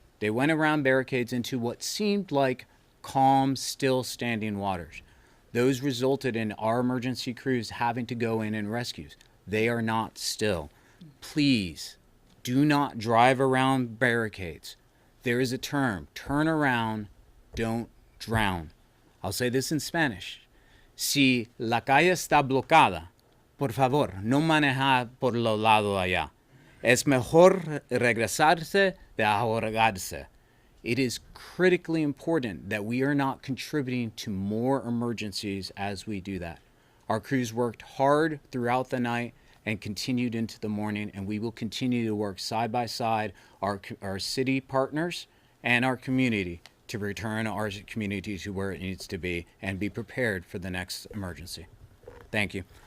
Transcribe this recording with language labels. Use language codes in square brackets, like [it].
[en] They went around barricades into what seemed like calm, still standing waters. Those resulted in our emergency crews having to go in and rescue. They are not still. Please do not drive around barricades. There is a term, turn around, don't drown. I'll say this in Spanish. [es] Si la calle está bloqueada, por favor, no manejar por lo lado allá. Es mejor regresarse de ahogarse. [en] It is critically important that we are not contributing to more emergencies as we do that. Our crews worked hard throughout the night and continued into the morning, and we will continue to work side by side, our city partners and our community, to return our community to where it needs to be and be prepared for the next emergency. Thank you.